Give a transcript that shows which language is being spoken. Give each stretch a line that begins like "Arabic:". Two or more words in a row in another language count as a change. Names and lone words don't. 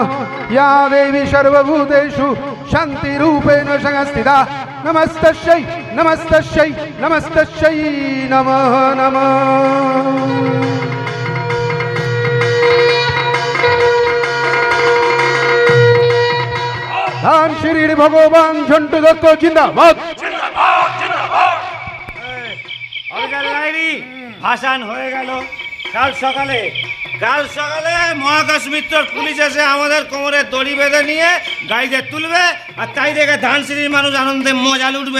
Sanskrit: या देवी सर्वभूतेषु शान्तिरूपेण संस्थिता नमस्तस्यै नमस्तस्यै नमस्तस्यै नमः नमः।
Bangla: ধান শ্রী ভগবান ঝন্টু দত্ত জিন্দাবাদ। ভাসান হয়ে গেল। কাল সকালে মহাকাশ মিত্র পুলিশ এসে আমাদের কোমরে দড়ি বেঁধে নিয়ে গাড়িতে তুলবে, আর তাই দেখে ধানসিঁড়ির মানুষ আনন্দে মজা লুটবে।